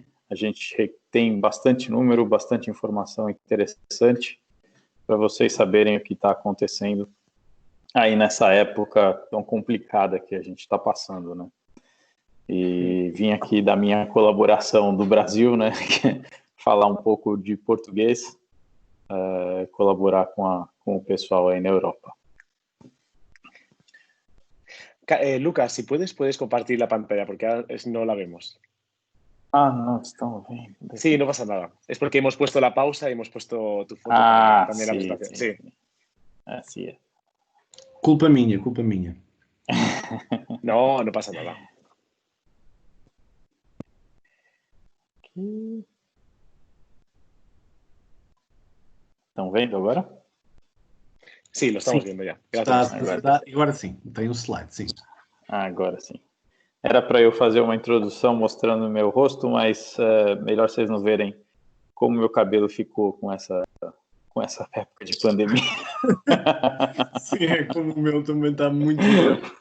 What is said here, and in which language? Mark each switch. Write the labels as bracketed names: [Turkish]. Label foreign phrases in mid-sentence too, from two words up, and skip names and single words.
[Portuguese] A gente tem bastante número, bastante informação interessante para vocês saberem o que está acontecendo aí nessa época tão complicada que a gente está passando, né? E vim aqui da minha colaboração do Brasil, né? Falar um pouco de português, colaborar com o pessoal aí na Europa. [Spanish] Lucas, si puedes compartir la pantalla, porque no la vemos. No estamos bien. Sí, no pasa nada. Es porque hemos puesto la pausa y hemos puesto tu foto también la presentación. Sí. Así es. [Portuguese] Culpa minha. [Spanish] No pasa nada. [Portuguese] Estão vendo agora? [Spanish] Sí, lo estamos viendo ya. [Portuguese] Agora sim, tem um slide, sim. Agora sim. Era para eu fazer uma introdução mostrando o meu rosto, mas melhor vocês não verem como meu cabelo ficou com essa época de pandemia. Sim, como o meu também está muito bem.